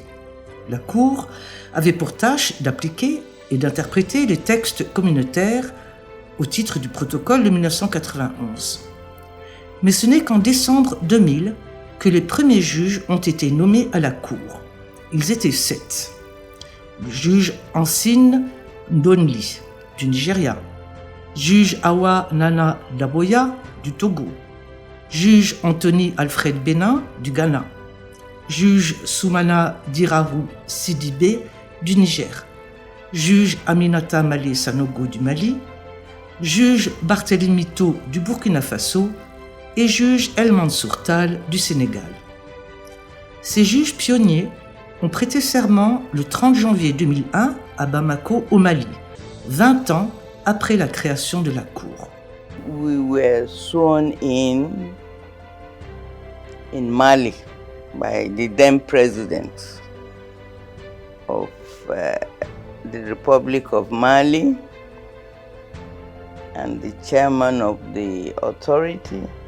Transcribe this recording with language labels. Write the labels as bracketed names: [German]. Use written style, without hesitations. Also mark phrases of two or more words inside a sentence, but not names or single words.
[French] La Cour avait pour tâche d'appliquer et d'interpréter les textes communautaires au titre du protocole de 1991. Mais ce n'est qu'en décembre 2000 que les premiers juges ont été nommés à la Cour. Ils étaient 7. Le juge Ansine Ndonli, du Nigeria, juge Awa Nana Daboya, du Togo, juge Anthony Alfred Benin, du Ghana, juge Soumana Diraru Sidibé, du Niger, juge Aminata Malé Sanogo, du Mali, juge Barthélemy To, du Burkina Faso et juge El Mansour Tal, du Sénégal. Ces juges pionniers ont prêté serment le 30 janvier 2001 à Bamako, au Mali, 20 ans après la création de la Cour. [English] We were sworn in Mali by the then president of the Republic of Mali and the chairman of the authority.